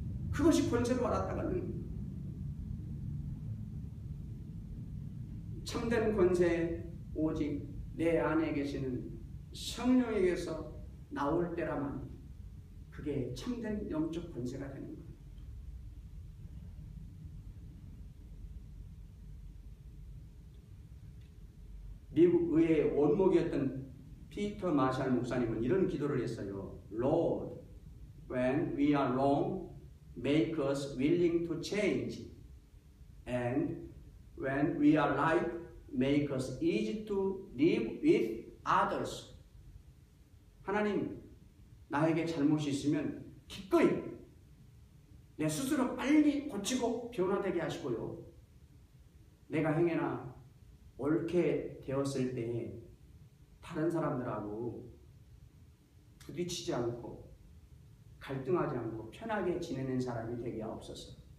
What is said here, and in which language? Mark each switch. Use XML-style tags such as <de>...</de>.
<ko>그것이 권세로 알았다가는 참된 권세 오직 내 안에 계시는 성령에게서 나올 때라만 그게 참된 영적 권세가 되는 거예요. 미국 의회의 원목이었던 피터 마샬 목사님은 이런 기도를 했어요.</ko> <en>Lord, when we are wrong, make us willing to change. And when we are right, make us easy to live with others.</en> <ko>하나님, 나에게 잘못이 있으면 기꺼이 내 스스로 빨리 고치고 변화되게 하시고요. 내가 행해나 옳게 되었을 때 다른 사람들하고 부딪히지 않고 갈등하지 않고 편하게 지내는 사람이 되게 하옵소서.</ko>